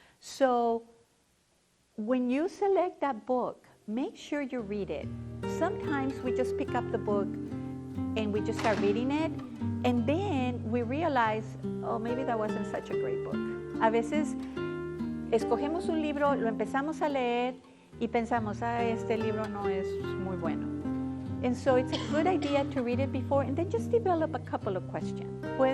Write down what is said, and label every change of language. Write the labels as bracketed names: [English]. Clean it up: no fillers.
[English] So when you select that book, make sure you read it. Sometimes we just pick up the book and we just start reading it, and then we realize, oh, maybe that wasn't such a great book. [Spanish] A veces escogemos un libro, lo empezamos a leer y pensamos, este libro no es muy bueno. [English] And so it's a good idea to read it before and then just develop a couple of questions.